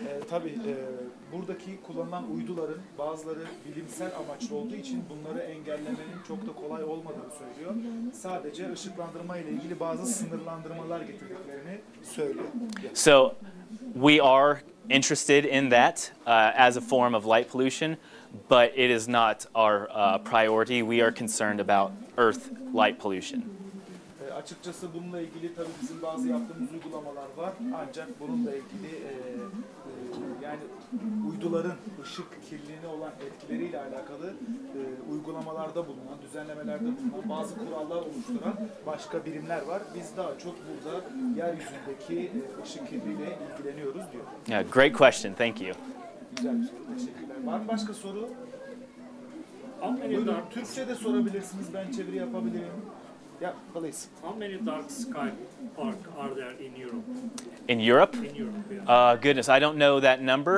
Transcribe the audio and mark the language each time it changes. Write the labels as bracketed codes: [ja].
[tr] Tabii buradaki kullanılan uyduların bazıları bilimsel amaçlı olduğu için bunları engellemenin çok da kolay olmadığını söylüyor. Sadece ışıklandırma ile ilgili bazı sınırlandırmalar getirdiklerini söylüyor. [en] So we are interested in that as a form of light pollution, but it is not our priority. We are concerned about Earth light pollution. [tr] Açıkçası bununla ilgili tabii bizim bazı yaptığımız uygulamalar var. Ancak bununla ilgili yani uyduların ışık kirliliğine olan etkileriyle alakalı uygulamalarda bulunan, düzenlemelerde bulunan bazı kurallar oluşturan başka birimler var. Biz daha çok burada yeryüzündeki ışık kirliliğiyle ilgileniyoruz diyor. [en] Yeah, great question. Thank you. [tr] Güzel bir soru. Teşekkürler. Var mı başka soru? [en] How many [tr] Buyurun. [en] dark, [tr] Türkçe de sorabilirsiniz. Ben çeviri yapabilirim. [en] Yeah, please. how many dark sky park are there in Europe? In Europe? In Europe, yeah. Goodness, I don't know that number.